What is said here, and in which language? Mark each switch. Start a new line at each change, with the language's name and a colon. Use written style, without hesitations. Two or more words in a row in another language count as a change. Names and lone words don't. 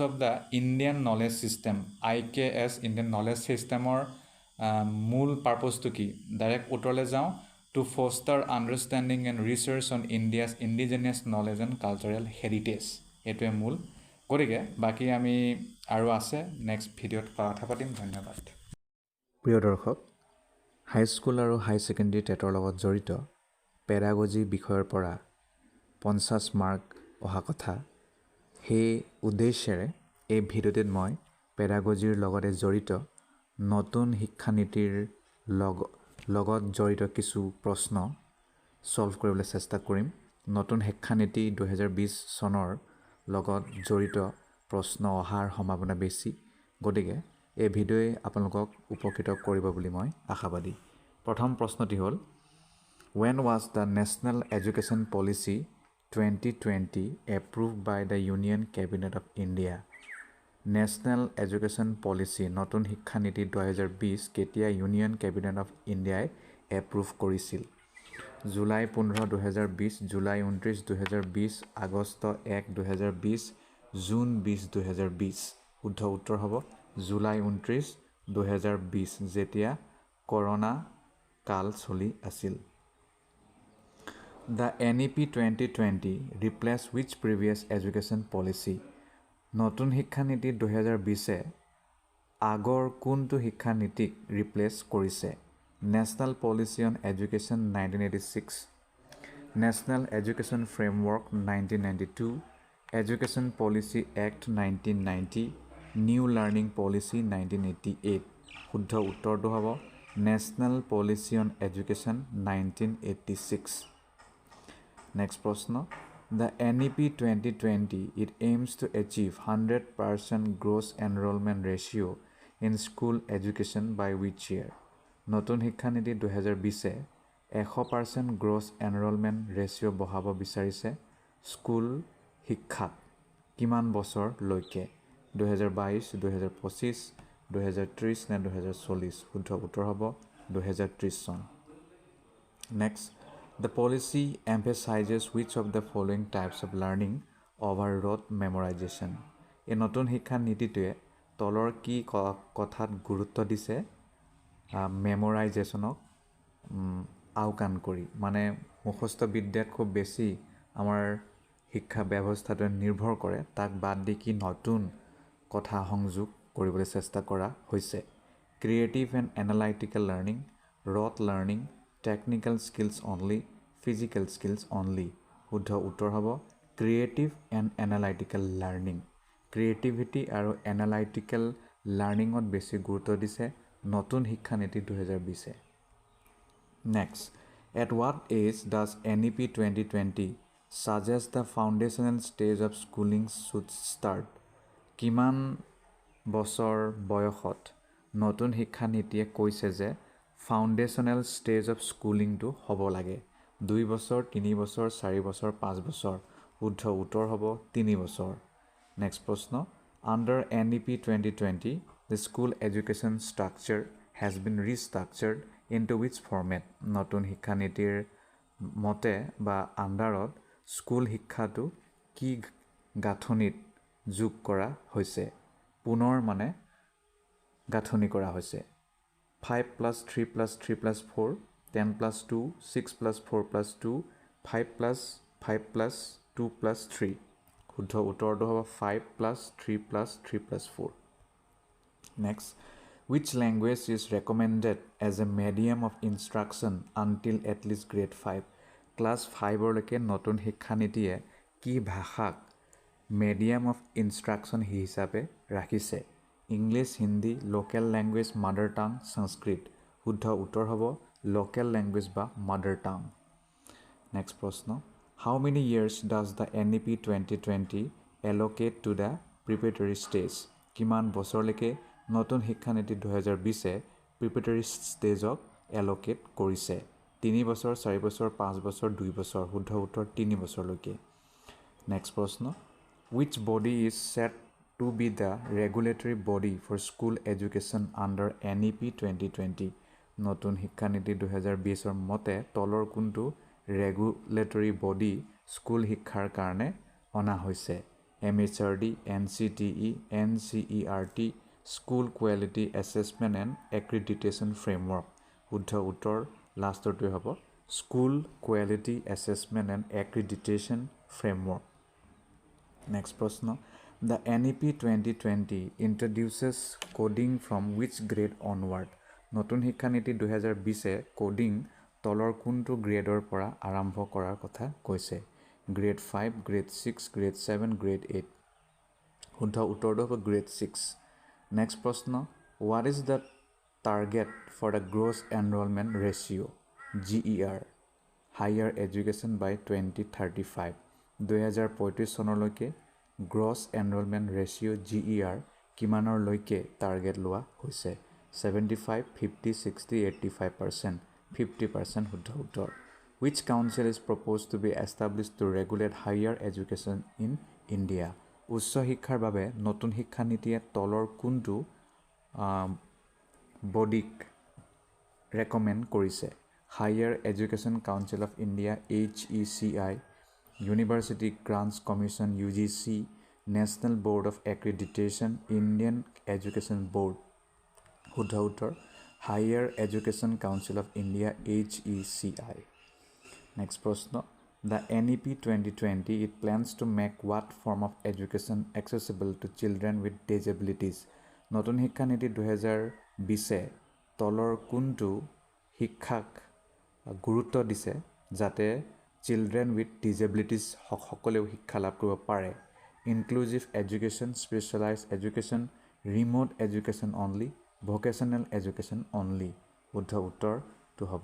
English: of the Indian knowledge system IKS Indian knowledge systemৰ
Assamese: মূল পাৰপ'জটো কি ডাইৰেক্ট উত্তৰলৈ যাওঁ
English: to foster understanding and research on India's indigenous knowledge and cultural heritage
Assamese: এটোৱে মূল গতিকে বাকি আমি আৰু আছে নেক্সট ভিডিঅ'ত কথা পাতিম ধন্যবাদ প্ৰিয় দৰ্শক
English: high school
Assamese: আৰু
English: high secondary
Assamese: টেটৰ লগত জড়িত পেডাগজি বিষয়ৰ পৰা 50 মাৰ্ক অহা কথা সেই উদ্দেশ্যেৰে এই ভিডিঅ'টোত মই পেডাগজিৰ লগতে জড়িত নতুন শিক্ষানীতিৰ লগত জড়িত কিছু প্ৰশ্ন সলভ কৰিবলৈ চেষ্টা কৰিম নতুন শিক্ষানীতি 2020 চনৰ লগত জড়িত প্ৰশ্ন অহাৰ সম্ভাৱনা বেছি গতিকে এই ভিডিঅ'য়ে আপোনালোকক উপকৃত কৰিব বুলি মই আশাবাদী প্ৰথম প্ৰশ্নটি হ'ল
English: When was the National Education Policy 2020 approved by the Union Cabinet of India? National Education Policy
Assamese: নতুন শিক্ষানীতি 2020 কেতিয়া
English: Union Cabinet of India
Assamese: এপ্ৰুভ কৰিছিল জুলাই 15 2020 জুলাই 29 2020 আগষ্ট 1 2020 জুন 20 2020 শুদ্ধ উত্তৰ হ'ব জুলাই 29 2020 যেতিয়া কৰোনা কাল চলি আছিল
English: The NEP 2020 replaced which previous education policy?
Assamese: নতুন শিক্ষানীতি 2020 আগৰ কোনটো শিক্ষানীতিক ৰিপ্লেস কৰিছে
English: National Policy on Education 1986 National Education Framework 1992 Education Policy Act 1990 New Learning Policy 1988
Assamese: শুদ্ধ উত্তৰটো হ'ব
English: National Policy on Education 1986 Next প্ৰশ্ন The NEP 2020 it aims to achieve 100% gross enrollment ratio in school education by which year
Assamese: নতুন শিক্ষানীতি 2020
English: 100% gross enrollment ratio
Assamese: বহাব বিচাৰিছে স্কুল শিক্ষাত কিমান বছৰ লৈকে 2022 2025 2030 নে 2040 শুদ্ধ উত্তৰ হ'ব 2030 চন
English: Next, the policy emphasizes which of the following types of learning over rote memorization.
Assamese: এই নতুন শিক্ষা নীতিটোৱে তলৰ কি কথাত গুৰুত্ব দিছে মেমৰাইজেশ্যনক আওকাণ কৰি মানে মুখস্থ বিদ্যাত খুব বেছি আমাৰ শিক্ষা ব্যৱস্থাটোৱে নিৰ্ভৰ কৰে তাক বাদ দি কি নতুন কথা সংযোগ কৰিবলৈ চেষ্টা কৰা হৈছে
English: creative and analytical learning rote learning technical skills only physical skills only
Assamese: শুদ্ধ উত্তৰ হ'ব
English: creative and analytical learning
Assamese: ক্ৰিয়েটিভিটি আৰু
English: analytical learning
Assamese: বেছি গুৰুত্ব দিছে নতুন শিক্ষানীতি 2020
English: Next, at what age does NEP 2020 suggest the foundational stage of schooling should start?
Assamese: কিমান বছৰ বয়সত নতুন শিক্ষানীতিয়ে কৈছে যে
English: foundational stage of schooling
Assamese: হ'ব লাগে 2 বছৰ 3 বছৰ 4 বছৰ 5 বছৰ শুদ্ধ উত্তৰ হ'ব 3 বছৰ নেক্সট প্ৰশ্ন
English: Under NEP 2020 the school education structure has been restructured into which format
Assamese: নতুন শিক্ষানীতিৰ মতে বা আণ্ডাৰত স্কুল শিক্ষাটো কি গাঁথনিত যোগ কৰা হৈছে পুনৰ মানে গাঁথনি কৰা হৈছে
English: 5 plus 3 plus 3 plus 4 10 plus 2 6 plus 4 plus 2 5 plus 5 plus 2 plus 3
Assamese: শুদ্ধ উত্তৰটো হ'ব
English: 5 plus 3 plus 3 plus 4 Next, which language is recommended as a medium of instruction until at least grade 5? Class 5
Assamese: লৈকে নতুন শিক্ষানীতিয়ে কি ভাষাক
English: medium of instruction
Assamese: হিচাপে ৰাখিছে
English: English, Hindi, local language, mother tongue, Sanskrit.
Assamese: শুদ্ধ উত্তৰ হ'ব
English: local language
Assamese: বা
English: mother tongue. Next প্ৰশ্ন How many years does the NEP 2020 allocate to the preparatory stage?
Assamese: কিমান বছৰলৈকে নতুন শিক্ষানীতি 2020
English: preparatory stage-ক
Assamese: allocate কৰিছে 3 বছৰ 4 বছৰ 5 বছৰ 2 বছৰ শুদ্ধ উত্তৰ 3 বছৰলৈকে
English: Next প্ৰশ্ন Which body is set to be the regulatory body for school education under NEP 2020
Assamese: নতুন শিক্ষানীতি 2020 ৰ মতে তলৰ কোনটো
English: regulatory body
Assamese: স্কুল শিক্ষাৰ কাৰণে অনা হৈছে
English: MHRD NCTE NCERT School Quality Assessment and Accreditation Framework
Assamese: শুদ্ধ উত্তৰ লাষ্টৰটোৱে হ'ব
English: School Quality Assessment and Accreditation Framework Next প্ৰশ্ন The NEP 2020 introduces coding from which grade onward
Assamese: নতুন শিক্ষানীতি 2020
English: coding
Assamese: তলৰ কোনটো গ্ৰেডৰ পৰা আৰম্ভ কৰাৰ কথা কৈছে
English: grade 5 grade 6 grade 7 grade 8
Assamese: শুদ্ধ উত্তৰটো হ'ব
English: grade 6 Next প্ৰশ্ন What is the target for the gross enrollment ratio GER higher education by 2035
Assamese: 2035 চনলৈকে
English: gross enrollment ratio GER
Assamese: কিমানৰ লৈকে টাৰ্গেট লোৱা হৈছে 75 50 60 85% 50% শুদ্ধ উত্তৰ
English: Which council is proposed to be established to regulate higher education in India
Assamese: উচ্চ শিক্ষাৰ বাবে নতুন শিক্ষা নীতিয়ে তলৰ কোনটো বডিক ৰেকমেণ্ড কৰিছে
English: Higher Education Council of India HECI University Grants Commission UGC National Board of Accreditation Indian Education Board
Assamese: শুদ্ধ উত্তৰ
English: Higher Education Council of India HECI Next প্ৰশ্ন The NEP 2020 it plans to make what form of education accessible to children with disabilities
Assamese: নতুন শিক্ষা নীতি 2020 তলৰ কোনটো শিক্ষাক গুৰুত্ব দিছে যাতে
English: children with disabilities
Assamese: সকলেও শিক্ষা লাভ কৰিব পাৰে
English: inclusive education specialized education remote education only vocational education only
Assamese: শুদ্ধ উত্তৰটো হ'ব